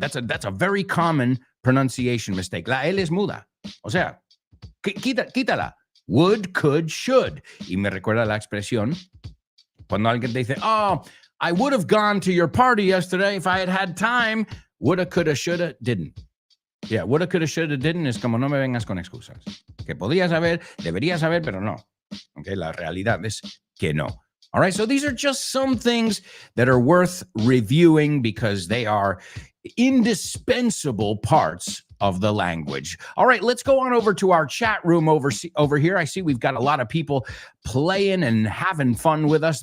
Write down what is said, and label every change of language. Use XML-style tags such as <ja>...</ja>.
<en>That's a very common pronunciation mistake.</en> <es>La L es muda. O sea, quítala.</es> <en>Would, could, should.</en> <es>Y me recuerda la expresión cuando alguien te dice,</es> <en>oh, I would have gone to your party yesterday if I had had time. Woulda, coulda, shoulda, didn't. Yeah, woulda, coulda, shoulda, didn't</en> <es>es como no me vengas con excusas. Que podías haber, deberías haber, pero no. Okay, la realidad es que no.</es> <en>All right, so these are just some things that are worth reviewing because they are indispensable parts of the language. All right, let's go on over to our chat room over here. I see we've got a lot of people playing and having fun with us.</en>